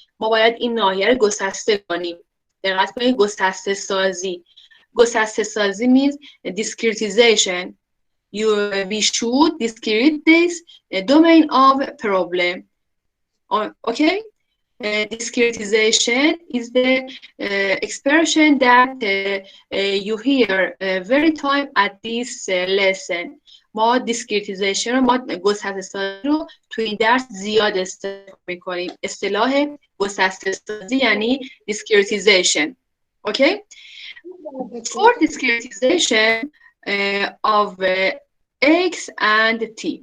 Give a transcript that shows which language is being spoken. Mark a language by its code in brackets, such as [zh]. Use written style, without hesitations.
[fa] ما باید این ناحیه رو گسسته کنیم. دقت کنید گسسته سازی. گسسته سازی [en] means discretization. We should discrete this domain of problem. Okay? Discretization is the expression that you hear very time at this lesson. [fa] ما discretization رو ما گسسته سازی رو تو این درس زیاد استفاده می‌کنیم. اصطلاح گسسته سازی یعنی discretization. [en] Okay? For discretization of x and t.